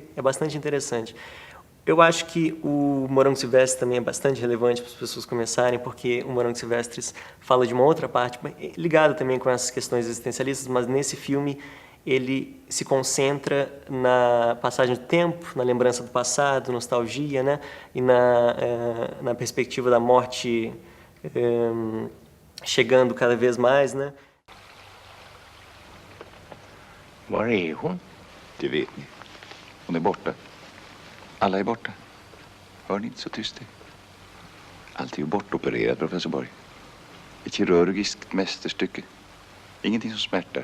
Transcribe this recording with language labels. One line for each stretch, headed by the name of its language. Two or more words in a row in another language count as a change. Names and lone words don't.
Portuguese: É bastante interessante. Eu acho que o Morango Silvestre também é bastante relevante para as pessoas começarem, porque o Morango Silvestre fala de uma outra parte, ligada também com essas questões existencialistas, mas nesse filme ele se concentra na passagem do tempo, na lembrança do passado, nostalgia, né? E na perspectiva da morte chegando cada vez mais, né?
Swedish: Var är hon? Det vet ni. Hon är borta. Alla är borta. Hör ni inte så tyst det? Allt är ju bortopererat, professor Borg. Ett kirurgiskt mästerstycke. Ingenting som smärtar.